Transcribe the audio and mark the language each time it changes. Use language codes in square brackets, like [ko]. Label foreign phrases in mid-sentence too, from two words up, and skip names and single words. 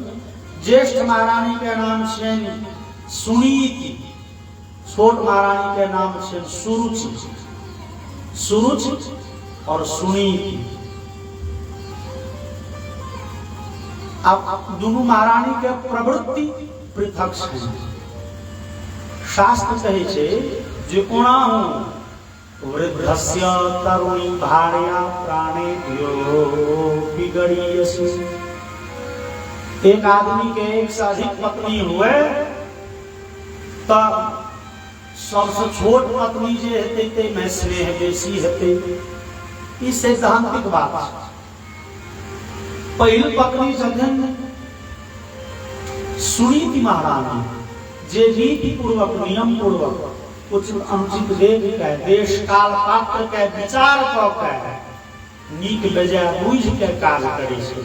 [mai] ज्येष्ठ महारानी के नाम छियनि सुनीति, छोट महारानी के नाम छियनि सुरुचि। सुरुचि और सुनीति अब दोनों महारानी के प्रवृत्ति पृथक छै। शास्त्र कहे छे जे [sa] कोणाहु वृद्धस्य तरुणी भार्या प्राणेभ्यो बिगड़ीयसि। [mai] एक आदमी के एक से अधिक पत्नी हुए तब सबसे छोट पत्नी जे हेतै ते में स्नेह बेसी हेतै। ई सैद्धांतिक बात है। पहिल पत्नी जखन सुनीति महारानी जे रीति पूर्वक नियम पूर्वक कुछ अनुचित देख के देश काल पात्र के विचार क के नीक बेजाय बुझ के काज करे छै।